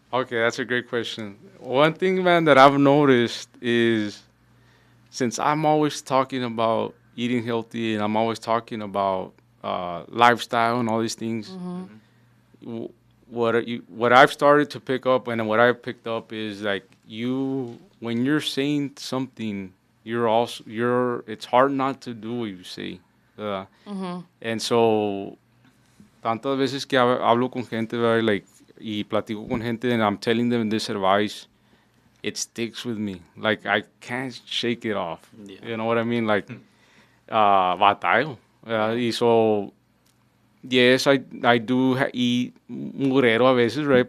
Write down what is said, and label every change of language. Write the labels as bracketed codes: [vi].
[en] Okay, that's a great question. One thing, man, that I've noticed is since I'm always talking about eating healthy and I'm always talking about lifestyle and all these things, w- what I've started to pick up and what I've picked up is like when you're saying something, it's hard not to do what you say. [es] And so tantas veces que hablo con gente, ¿verdad? [en] Like, [es] y platico con gente [en] and I'm telling them this advice, it sticks with me. Like, I can't shake it off. Yeah. You know what I mean? Like, [es] batallo. [en] Y so, yes, I do eat [es] mugrero a veces, [en] right?